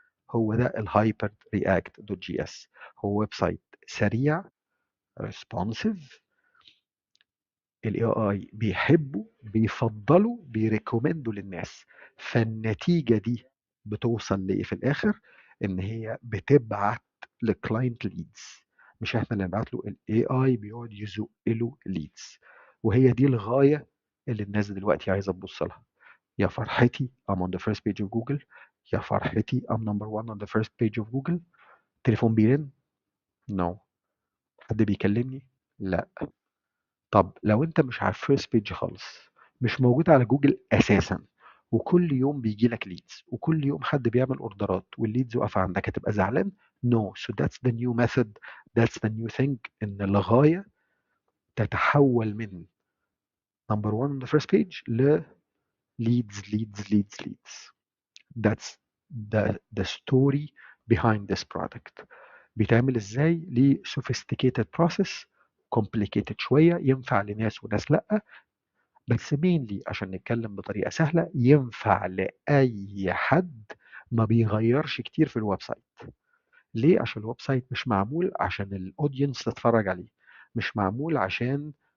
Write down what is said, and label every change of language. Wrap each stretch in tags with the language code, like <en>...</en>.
<ar>هو ده الهايبر رياكت دوت جي اس. هو ويب سايت سريع، ريسبونسيف، الاي اي بيحبه، بيفضله، بيريكومندوا للناس. فالنتيجة دي بتوصل لايه في الاخر؟ ان هي بتبعت لكلاينت ليدز، مش احنا اللي نبعت له، الاي اي بيقعد يزق له ليدز. وهي دي الغاية اللي الناس دلوقتي عايزة تبص لها. يا فرحتي</ar> <en>I'm on the first page of Google، يا فرحتي I'm number one on the first page of Google.</en> <ar>تليفون بيرن؟</ar> <en>No.</en> <ar>حد بيكلمني؟ لا. طب لو انت مش على الفيرست بيج خالص، مش موجود على جوجل اساسا، وكل يوم بيجي لك ليدز، وكل يوم حد بيعمل اوردرات والليدز واقفه عندك، هتبقى زعلان؟ نو.</ar> <en>So that's the new method, that's the new thing.</en> <ar>ان الغايه تتحول من</ar> <en>number one on the first page ل leads leads leads leads. That's the story behind this product.</en> <ar>بيتعمل ازاي؟ ليه</ar> <en>sophisticated process،</en> <ar>complicated شويه، ينفع لناس وناس لا، بس mainly عشان نتكلم بطريقة سهلة ينفع لأي حد ما بيغيرش كتير في الويب سايت. ليه؟ عشان الويب سايت مش معمول عشان الاودينس تتفرج عليه، مش معمول عشان</ar>